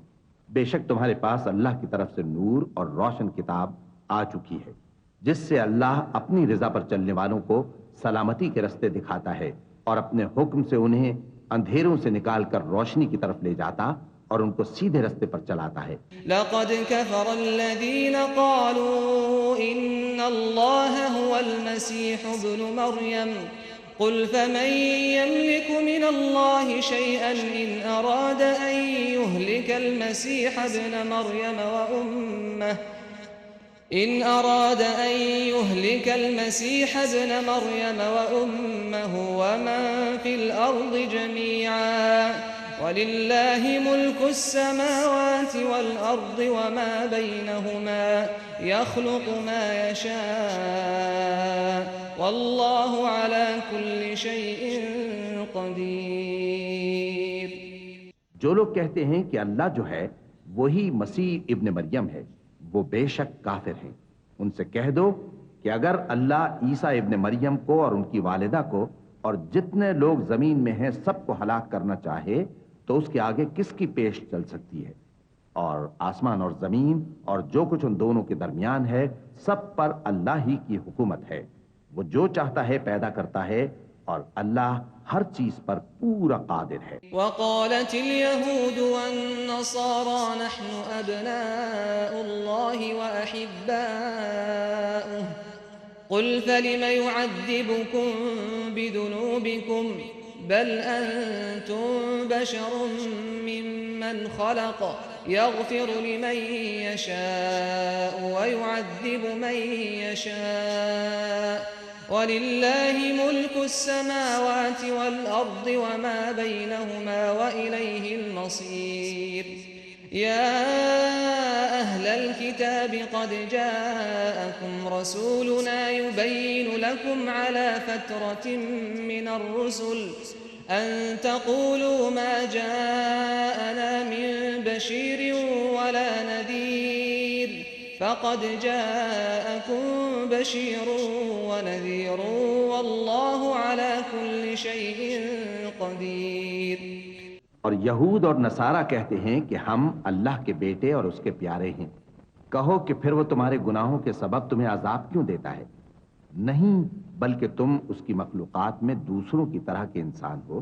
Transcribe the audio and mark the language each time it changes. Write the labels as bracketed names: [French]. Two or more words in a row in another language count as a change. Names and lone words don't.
[Urdu] بیشک تمہارے پاس اللہ کی طرف سے نور اور روشن کتاب آ چکی ہے جس سے اللہ اپنی رضا پر چلنے والوں کو سلامتی کے راستے دکھاتا ہے اور اپنے حکم سے انہیں اندھیروں سے نکال کر روشنی کی طرف لے جاتا اور ان کو سیدھے راستے پر چلاتا ہے. [Arabic] لقد كفر الذين قالوا إن الله هو المسيح ابن مريم قل فمن يملك من الله شيئا إن أراد أن يهلك المسيح ابن مريم وأمه إن أراد أن يهلك المسيح ابن مريم وأمه ومن في الأرض جميعا ولله ملك السماوات والأرض وما بينهما يخلق ما يشاء والله على كل شيء قدير. [Urdu] جو لوگ کہتے ہیں کہ اللہ جو ہے وہی مسیح ابن مریم ہے وہ بیشک کافر ہیں. ان سے کہہ دو کہ اگر اللہ عیسیٰ ابن مریم کو اور ان کی والدہ کو اور جتنے لوگ زمین میں ہیں سب کو ہلاک کرنا چاہے تو اس کے آگے کس کی پیش چل سکتی ہے. اور آسمان اور زمین اور جو کچھ ان دونوں کے درمیان ہے سب پر اللہ ہی کی حکومت ہے. وہ جو چاہتا ہے پیدا کرتا ہے اور اللہ ہر چیز پر پورا قادر ہے. [Arabic] وقالت اليهود والنصارى نحن أبناء الله وأحباؤه قل فلم يعذبكم بذنوبكم بل أنتم بشر ممن خلق يغفر لمن يشاء ويعذب من يشاء ولله ملك السماوات والأرض وما بينهما وإليه المصير. يا أهل الكتاب قد جاءكم رسولنا يبين لكم على فترة من الرسل أن تقولوا ما جاءنا من بشير ولا نذير فقد جاءكم بشير ونذير والله على كل شيء قدير. [Urdu] اور یہود اور نصاریٰ کہتے ہیں کہ ہم اللہ کے بیٹے اور اس کے پیارے ہیں. کہو کہ پھر وہ تمہارے گناہوں کے سبب تمہیں عذاب کیوں دیتا ہے? نہیں، بلکہ تم اس کی مخلوقات میں دوسروں کی طرح کے انسان ہو.